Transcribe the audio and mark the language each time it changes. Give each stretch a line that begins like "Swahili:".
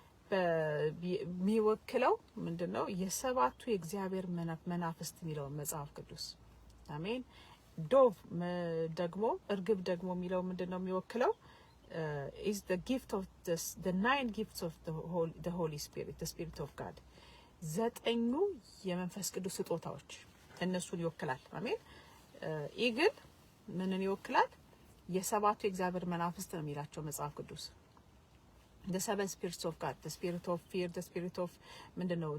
Amharic: በሚወክለው ምንድነው? የሰባቱ የእግዚአብሔር መናፍስት የሚለው መጽሐፍ ቅዱስ አሜን። ዶቭ ደግሞ እርግብ ደግሞ የሚለው ምንድነው የሚወክለው?
English: is the gift of the nine gifts of the Holy Spirit, the Spirit of God.
Amharic: ዘጠኙ የመንፈስ ቅዱስ ስጦታዎች እነሱን ይወክላል። አሜን። ኢግል ምንን ይወክላል? የሰባቱ የእግዚአብሔር መናፍስት ነው የሚላቸው መጽሐፍ ቅዱስ።
English: the seven spirits of God, the spirit of
Amharic: fear, the spirit of ምንድነው?